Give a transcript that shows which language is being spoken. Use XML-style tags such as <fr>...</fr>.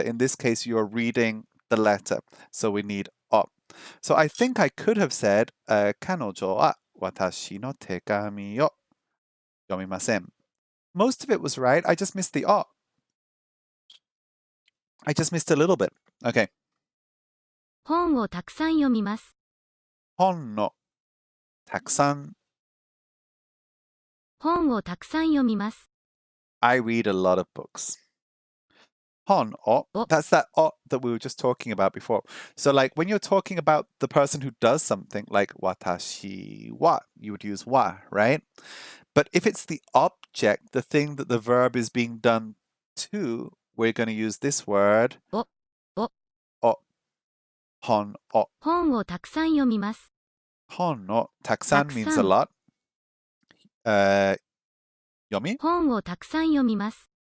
<en>In this case, you're reading the letter. So we need o. So I think I could have said</en> <ja>彼女は私の手紙を読みません.</ja> <en>Most of it was right. I just missed the o. I just missed a little bit. Okay.</en> <ja>本をたくさん読みます。本のたくさん本をたくさん読みます。</ja> <en>I read a lot of books. Hon, Oh. that's that that we were just talking about before. So like when you're talking about the person who does something like</en> <ja>watashi wa,</ja> <en>you would use wa, right? But if it's the object, the thing that the verb is being done to, we're going to use this word. Oh. Hon,</en> <ja>本をたくさん読みます。</ja> <en>hon, taksan means a Taksan. lot. Yomi?</en> <ja>本をたくさん読みます。</ja>